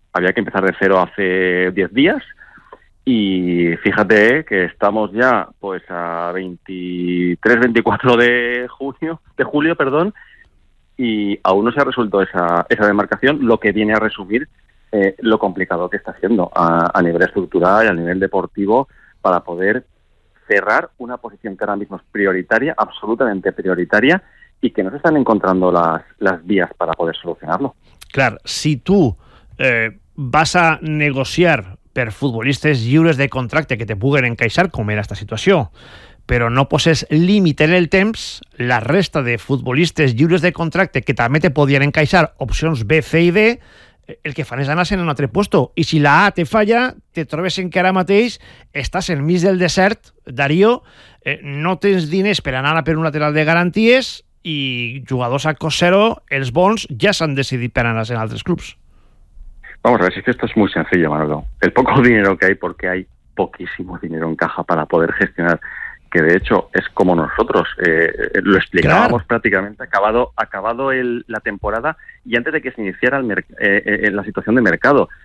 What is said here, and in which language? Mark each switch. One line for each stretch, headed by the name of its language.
Spanish: Había que empezar de cero hace 10 días. Y fíjate que estamos ya pues a 23, 24 de julio, y aún no se ha resuelto esa demarcación, lo que viene a resumir lo complicado que está haciendo a nivel estructural y a nivel deportivo para poder cerrar una posición que ahora mismo es prioritaria, absolutamente prioritaria, y que no se están encontrando las vías para poder solucionarlo.
Catalan: Claro, si tú vas a negociar per futbolistes lliures de contracte que te puguen encaixar, com era esta situació, però no poses límit en el temps, la resta de futbolistes lliures de contracte que també te podien encaixar opcions B, C i D, el que fan és anar-se'n a un altre puesto. I si la A te falla, te trobes en que ara mateix estàs enmig del desert, Darío, no tens diners per anar a per un lateral de garanties i jugadors a cost zero, els bons, ja s'han decidit per anar-se'n a altres clubs.
Spanish: Vamos a ver, esto es muy sencillo, Manolo. El poco dinero que hay, porque hay poquísimo dinero en caja para poder gestionar, que de hecho es como nosotros lo explicábamos, claro. Prácticamente acabado la temporada y antes de que se iniciara la situación de mercado.